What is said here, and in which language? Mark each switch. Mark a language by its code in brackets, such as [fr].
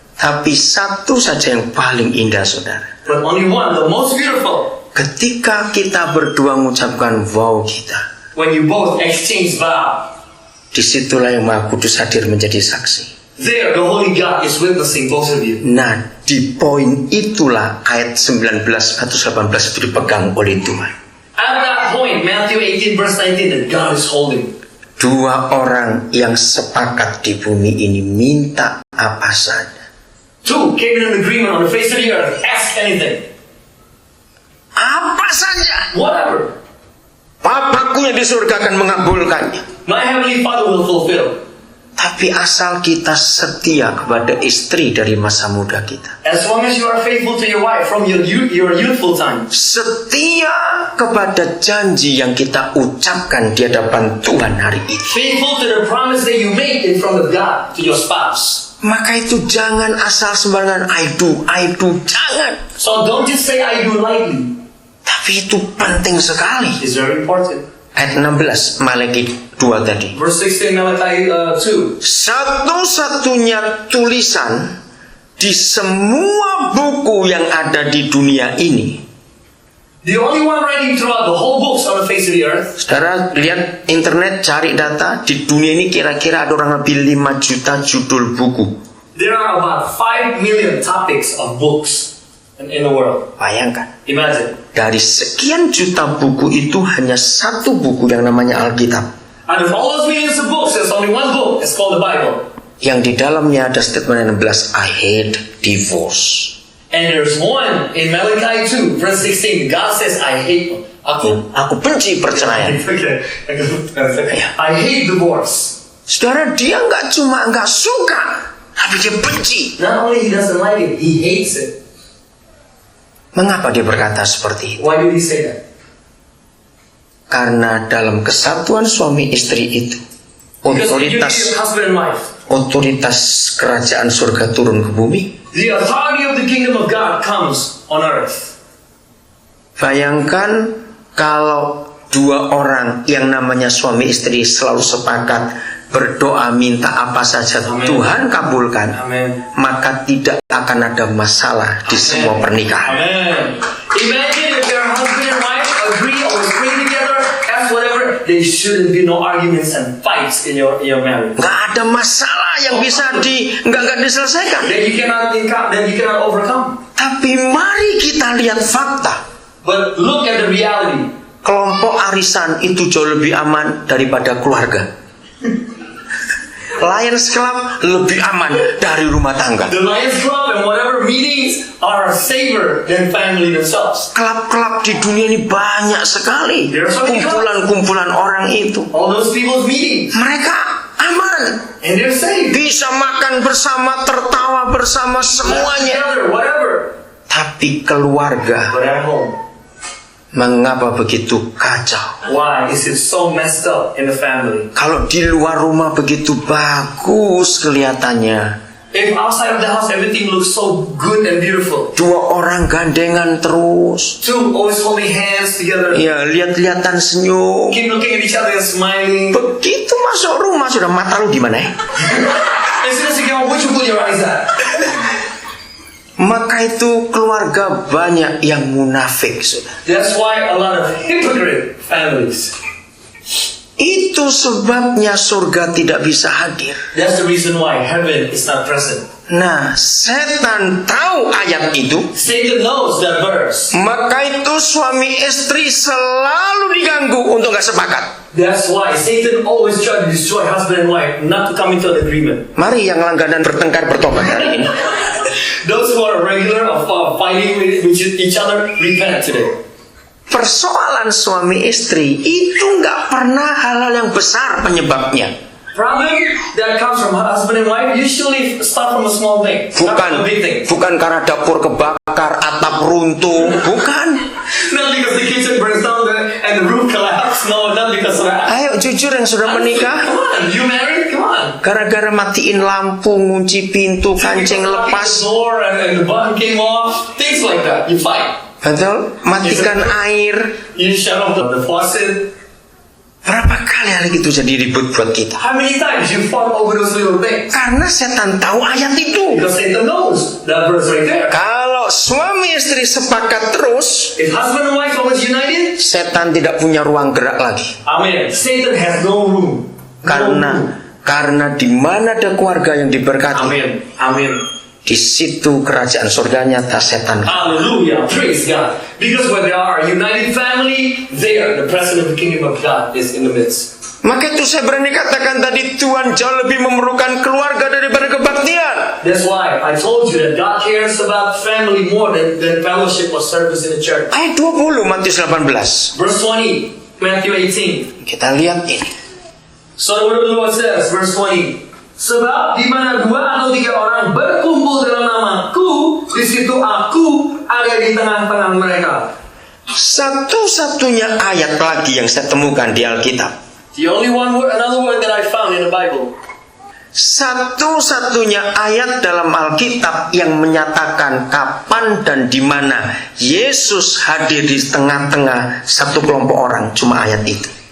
[id] Tapi satu saja yang paling indah, saudara. [en] But only one, the most beautiful. [id] Ketika kita berdua mengucapkan vow kita, [en] When you both exchange vow, [id] disitulah yang Maha Kudus hadir menjadi saksi. [en] there the Holy God is witnessing both of you. [id] Nah, di poin itulah ayat 19 atau 18 itu dipegang oleh Tuhan. [en] At that point, Matthew 18 verse 19, that God is holding. [id] Dua orang yang sepakat di bumi ini minta apa saja. [en] Two came in an agreement on the face of the earth. Ask anything. [id] Apa saja. [en] Whatever. [id] Bapakku yang di surga akan mengabulkannya. [en] My heavenly Father will fulfill. [id] Tapi asal kita setia kepada istri dari masa muda kita. [en] As long as you are faithful to your wife from your youthful time. [id] Setia kepada janji yang kita ucapkan di hadapan Tuhan hari ini. [en] Faithful to the promise that you make in front of God to your spouse. [id] Maka itu jangan asal sembarangan [en] I do, [id] jangan. [en] So don't just say I do lightly. [id] Tapi itu penting sekali. [en] It's very important. [id] Ayat 16, Malayaki 2 tadi. [en] Verse 16, Malachi 2. [id] Satu-satunya tulisan di semua buku yang ada di dunia ini [en] The only one writing throughout the whole books on the face of the earth. [id] Saudara lihat internet, cari data, di dunia ini kira-kira ada orang lebih 5 juta judul buku. [en] There are about 5 million topics of books in the world. [id] Bayangkan, [en] Imagine. [id] dari sekian juta buku itu hanya satu buku yang namanya Alkitab. [en] Out of all those millions of books, there's only one book. It's called the Bible. [id] Yang di dalamnya ada statement 16, [en] I hate divorce. And there's one in Malachi 2, verse 16. God says, I hate. [id] Aku benci perceraian. [en] Okay. I hate divorce. [id] Saudara, dia nggak suka, tapi dia benci. [en] Not only he doesn't like it, he hates it. [id] Mengapa dia berkata seperti itu? [en] Why did he say that? [id] Karena dalam kesatuan suami istri itu, [en] Because when you need husband and wife, [id] otoritas kerajaan surga turun ke bumi. [en] the authority of the kingdom of God comes on earth. [id] Bayangkan kalau dua orang yang namanya suami istri selalu sepakat berdoa minta apa saja Amen. Tuhan kabulkan, Amen. maka tidak akan ada masalah di semua pernikahan. Amen. [en] Imagine if your husband and wife agree or pray together, ask whatever, there shouldn't be no arguments and fights in your marriage. [id] Nggak ada masalah yang bisa nggak diselesaikan. [en] That you cannot overcome. [id] Tapi mari kita lihat fakta. [en] But look at the reality. [id] Kelompok arisan itu jauh lebih aman daripada keluarga. Lions Club lebih aman dari rumah tangga. [en] The Lions Club and whatever meetings are safer than family themselves. [id] Klub-klub di dunia ini banyak sekali. Kumpulan-kumpulan orang itu. [en] All those people's meetings. [id] Mereka aman. [en] And they're safe. [id] Bisa makan bersama, tertawa bersama, semuanya. [en] Together, whatever. [id] Tapi keluarga, [en] But at home, [id] mengapa begitu kacau? [en] why is it so messed up in the family? [id] Kalau di luar rumah begitu bagus kelihatannya. [en] If outside of the house everything looks so good and beautiful. [id] Dua orang gandengan terus. [en] Two always holding hands together. [id] Ya, lihat-lihatan senyum. [en] Keep looking at each other and smiling. [id] Begitu masuk rumah sudah mata lu di mana ya? [en] As soon as you get home, where'd you put your eyes at? [id] Maka itu keluarga banyak yang munafik. [en] That's why a lot of hypocrite families. [id] Itu sebabnya surga tidak bisa hadir. [en] That's the reason why heaven is not present. [id] Nah, setan tahu ayat itu. [en] Satan knows that verse. [id] Maka itu suami istri selalu diganggu untuk gak sepakat. [en] That's why Satan always try to destroy husband and wife, not to come into an agreement. [id] Mari yang langganan bertengkar bertobat hari ini. [en] Those who are regular of fighting with each other, repent today. [id] Persoalan suami istri itu nggak pernah hal-hal yang besar penyebabnya. [en] Problem that comes from husband and wife usually start from a small thing, not a big thing. [id] Bukan karena dapur kebakar, atap runtuh, bukan. [en] Not because the kitchen burns down and the roof collapses. No, not because of that. [id] Ayo jujur yang sudah menikah. [en] Come on, you married? Come on. [id] Gara-gara matiin lampu, ngunci pintu, kancing lepas. [en] The door and the button came off. Things like that. You fight. [id] Betul? Matikan air. [en] You shut off the faucet. [id] Berapa kali hal itu jadi ribut buat kita? [en] How many times you fought over those little things? [id] Karena setan tahu ayat itu. [en] Because Satan knows that verse right there. [id] Kalau suami istri sepakat terus, [en] If husband and wife always united, [id] setan tidak punya ruang gerak lagi. [en] amen. Satan has no room. [id] Karena di mana ada keluarga yang diberkati, Amen. Amen. di situ kerajaan surganya tak setan. [en] Hallelujah. Praise God. Because when there are a united family, there the presence of the kingdom of God is in the midst. [id] Maka itu saya berani katakan tadi, Tuhan jauh lebih memerlukan keluarga daripada kebaktian. [en] That's why I told you that God cares about family more than fellowship or service in the church. [id] Ayat 20 Matius 18. [en] Verse 20, Matthew 18. [id] Kita lihat ini. [en] So the word of the Lord says, verse 20. [id] Sebab di mana 2 atau 3 orang berkumpul dalam namaku, di situ aku ada di tengah-tengah mereka. Satu-satunya ayat lagi yang saya temukan di Alkitab. [en] The only another word that I found in the Bible. [id] Satu-satunya ayat dalam Alkitab yang menyatakan kapan dan di mana Yesus hadir di tengah-tengah satu kelompok orang, cuma ayat itu.